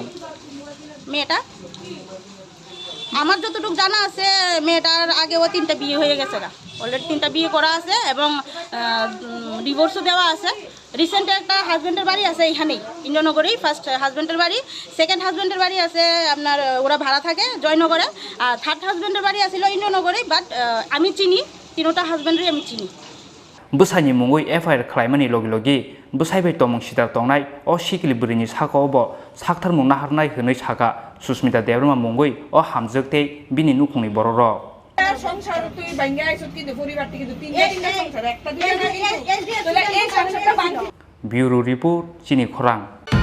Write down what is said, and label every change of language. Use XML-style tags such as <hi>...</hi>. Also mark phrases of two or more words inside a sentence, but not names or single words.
<bn>মেয়েটা আমার যতটুকু জানা আছে মেয়েটার আগেও 3টা বিয়ে হয়ে গেছে না অলরেডি 3টা বিয়ে করা আছে এবং ডিভোর্সও দেওয়া আছে রিসেন্ট একটা হাজবেন্ডের বাড়ি আছে এখানেই ইন্দ্রনগরেই ফার্স্ট হাজবেন্ডের বাড়ি সেকেন্ড হাজবেন্ডের বাড়ি আছে আপনার ওরা ভাড়া থাকে জয়নগরে আর থার্ড হাজবেন্ডের বাড়ি আছিল ইন্দ্রনগরেই বাট আমি চিনি 3টা হাজবেন্ডেরই আমি চিনি</bn> <trp>Bwsaini mungwi FIR khlaimani logi logi Bwsai bai Tongmung Sitra tongnai o Sikli Bwrwini saka obo saktarmung naharnai hwnwi saka Susmita Debbarma mungwi o hamjak bini nukungni borok</trp> <bn>সংসার তুই ভাঙ্গা আইছত কিন্তু পরিবার থেকে 3টা সংসার একটা দুইটা না কিন্তু তাহলে এই সংসারটা ভাঙ</bn> <en>Bureau Report Chini Khorang</en>